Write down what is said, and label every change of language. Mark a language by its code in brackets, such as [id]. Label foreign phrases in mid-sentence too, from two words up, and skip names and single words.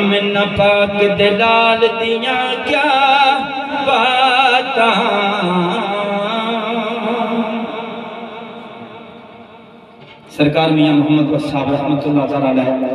[pa] مدینہ پاک دے لعل دیاں کیا باتاں. سرکار میاں محمد بخش صاحب [ar] رحمۃ اللہ تعالیٰ علیہ